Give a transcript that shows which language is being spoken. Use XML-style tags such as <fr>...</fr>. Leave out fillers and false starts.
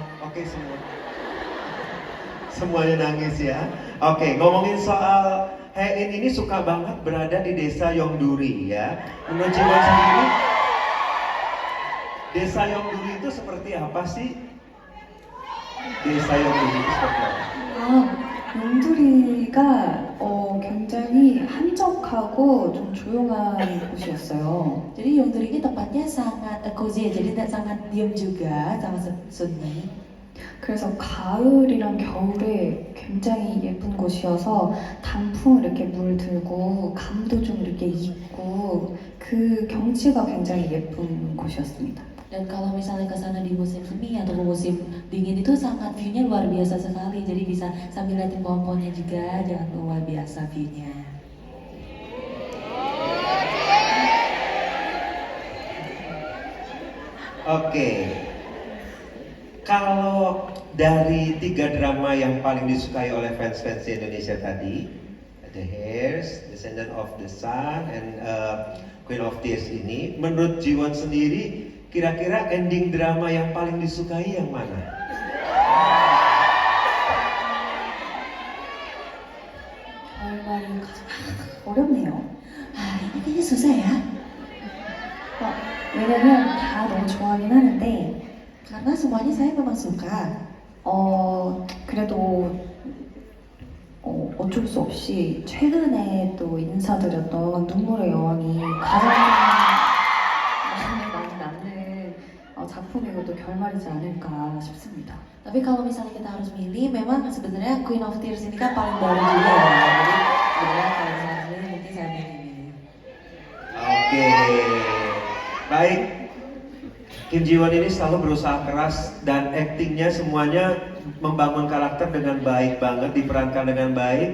<id>Oke semua. Semuanya nangis ya. Oke, ngomongin soal Hein ini suka banget berada di desa Yongduri ya. Menurut Jiwon sendiri, desa Yongduri itu seperti apa sih? Desa Yongduri itu seperti apa?</id> <ko>용두리가 굉장히 한적하고 좀 조용한 곳이었어요.</ko> <id>Jadi Yongduri ini tempatnya sangat cozy ya, jadi sangat diam juga, sangat sunyi.</id> <ko>그래서 가을이랑 겨울에 굉장히 예쁜 곳이어서 단풍 이렇게 물들고 감도 좀 이렇게 있고 그 경치가 굉장히 예쁜 곳이었습니다.</ko> <id>Dan kalau misalnya ke sana di musim semi atau musim dingin itu sangat view-nya luar biasa sekali. Jadi bisa sambil liatin pohon-pohonnya juga, jangan luar biasa view-nya. Oke. Kalau dari 3 drama yang paling disukai oleh fans-fans di Indonesia tadi, The Heirs, Descendant of the Sun, and Queen of Tears ini, menurut Jiwon sendiri, kira-kira ending drama yang paling disukai yang mana?</id> <ko>결말이 어렵네요.</ko> <id>Ini kayaknya susah ya.</id> <ko>왜냐면 다 너무 좋아하긴 하는데</ko> <id>Karena semuanya saya memang suka.</id> <ko>그래도 어쩔 수 없이 최근에 또 인사드렸던 눈물의 여왕이 가장 마음에 많이 남는 작품이고 또 결말이지 않을까 싶습니다.</ko> <id>Tapi kalau misalnya kita harus milih, memang sebenarnya Queen of Tears ini kan paling baru juga ya. Jadi sebenarnya kalau misalnya milih, mungkin saya milih ini. Oke. Baik. Kim Ji-won ini selalu berusaha keras dan aktingnya semuanya membangun karakter dengan baik banget, diperankan dengan baik.</id>